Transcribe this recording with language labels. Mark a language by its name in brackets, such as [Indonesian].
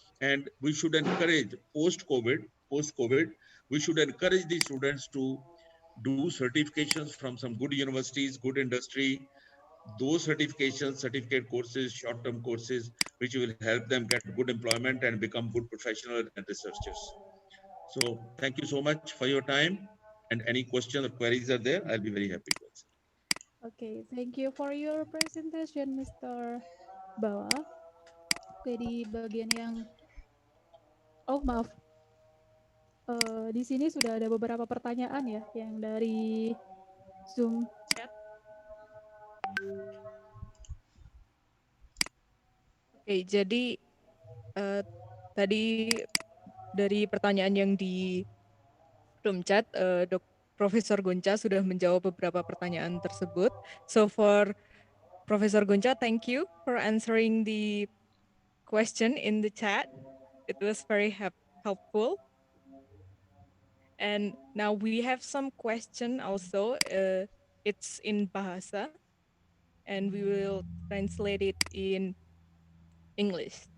[English] And we should encourage post-COVID, we should encourage the students to do certifications from some good universities, good industry, those certifications, certificate courses, short-term courses, which will help them get good employment and become good professionals and researchers. So thank you so much for your time. And any questions or queries are there, I'll be very happy to answer. Okay, thank you for your presentation, Mr. Bawa. [Indonesian] Oke, di bagian yang oh maaf, di sini sudah ada beberapa pertanyaan ya yang dari Zoom chat. Oke, jadi tadi dari pertanyaan yang di room chat, Profesor Gonca sudah menjawab beberapa pertanyaan tersebut. [English] So for Professor Gonca, thank you for answering the question in the chat. It was very helpful. And now we have some question also. It's in Bahasa, and we will translate it in English.